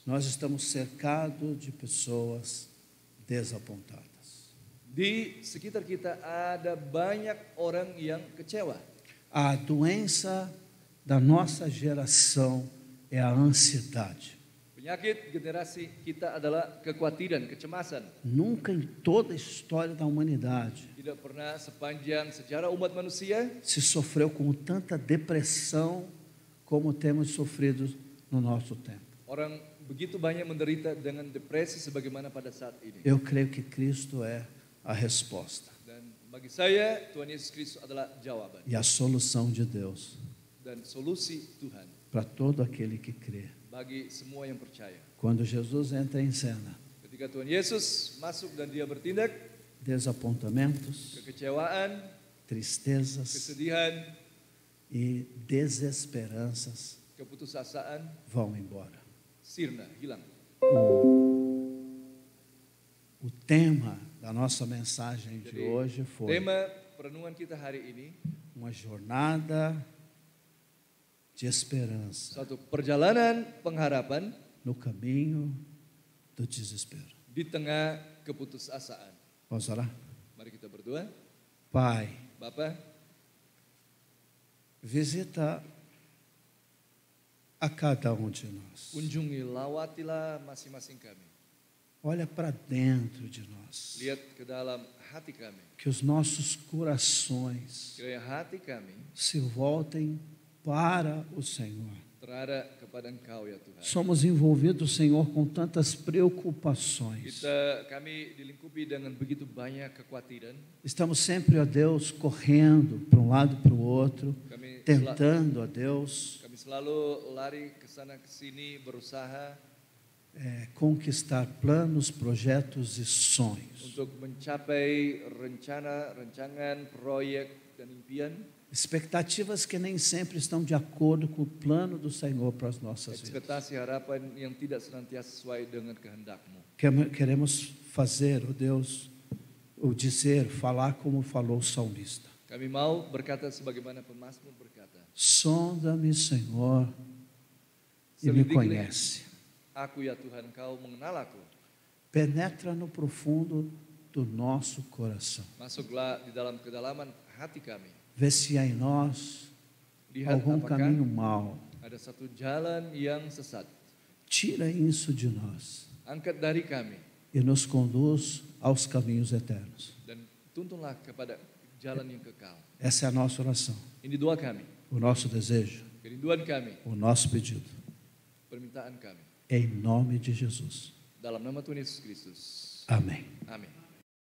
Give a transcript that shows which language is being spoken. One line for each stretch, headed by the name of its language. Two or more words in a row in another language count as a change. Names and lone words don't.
Portuguese: Nós estamos cercados de pessoas desapontadas.
Indonesian: Di sekitar kita ada banyak orang yang kecewa.
Portuguese: A doença da nossa geração é a ansiedade.
Indonesian: Penyakit generasi kita adalah kekhawatiran, kecemasan.
Portuguese: Nunca em toda a história da humanidade
Indonesian: Tidak pernah sepanjang sejarah umat manusia
Portuguese: se sofreu com tanta depressão como temos sofrido no nosso tempo.
Indonesian: orang begitu banyak menderita dengan depresi sebagaimana pada saat ini.
Portuguese: Eu creio que Cristo é a resposta
Indonesian: Dan bagi saya Tuhan Yesus Kristus adalah jawaban
Portuguese: e a solução de Deus
Indonesian: dan solusi Tuhan
Portuguese: para para todo aquele que crê.
Indonesian: bagi semua yang percaya.
Portuguese: Quando Jesus entra em cena,
Indonesian: Ketika Tuhan Yesus masuk dan dia bertindak,
Portuguese: desapontamentos,
Indonesian: kekecewaan,
Portuguese: tristezas
Indonesian: kesedihan,
Portuguese: e desesperanças
Indonesian: keputusasaan
Portuguese: vão embora.
Indonesian: sirna, hilang.
Portuguese: O tema da nossa mensagem de
Indonesian: Jadi,
Portuguese: hoje foi
Indonesian: tema perenungan kita hari ini,
Portuguese: uma jornada de esperança
Indonesian: suatu perjalanan pengharapan
Portuguese: no caminho do desespero.
Indonesian: di tengah keputusasaan.
Portuguese: Vamos orar?
Indonesian: Mari kita berdoa.
Portuguese: Pai,
Indonesian: Bapa,
Portuguese: visita a cada um de nós.
Indonesian: kunjungi, lawatilah masing-masing kami.
Portuguese: Olha para dentro de nós.
Indonesian: Lihat ke dalam hati kami.
Portuguese: Que os nossos corações
Indonesian: Kiranya hati kami
Portuguese: se voltem para o Senhor.
Indonesian: terarah kepada Engkau ya Tuhan.
Portuguese: Somos envolvidos, Senhor, com tantas preocupações.
Indonesian: Kami dilingkupi dengan begitu banyak kekhawatiran.
Portuguese: Estamos sempre, ó Deus, correndo para um lado e para o outro,
Indonesian: Kami
Portuguese: tentando, ó Deus,
Indonesian: Kami selalu lari ke sana ke sini berusaha
Portuguese: conquistar planos, projetos e sonhos.
Indonesian: untuk mencapai rencana, rancangan, proyek dan impian.
Portuguese: Expectativas que nem sempre estão de acordo com o plano do Senhor para as nossas vidas.
Indonesian: Ekspektasi harapan yang tidak senantiasa sesuai dengan kehendak-Mu.
Portuguese: Queremos fazer, ó Deus, ou dizer, falar como falou o salmista.
Indonesian: Kami mau berkata sebagaimana pemazmur berkata,
Portuguese: Sonda-me, Senhor, e me conhece.
Indonesian: Aku ya Tuhan, Engkau mengenal aku.
Portuguese: Penetra no profundo do nosso coração.
Indonesian: Masuklah di dalam kedalaman hati kami.
Portuguese: Vê se há em nós
Indonesian: Lihat
Portuguese: algum
Indonesian: apakah
Portuguese: caminho mau.
Indonesian: ada satu jalan yang sesat.
Portuguese: Tira isso de nós
Indonesian: Angkat dari kami
Portuguese: e nos conduz aos caminhos eternos.
Indonesian: dan tuntunlah kepada jalan yang kekal.
Portuguese: Essa é a nossa oração,
Indonesian: Ini doa kami,
Portuguese: o nosso desejo,
Indonesian: kerinduan kami,
Portuguese: o nosso pedido.
Indonesian: permintaan kami.
Portuguese: Em nome de Jesus.
Indonesian: Dalam nama Tuhan Yesus Kristus.
Portuguese: Amém.
Indonesian: Amin.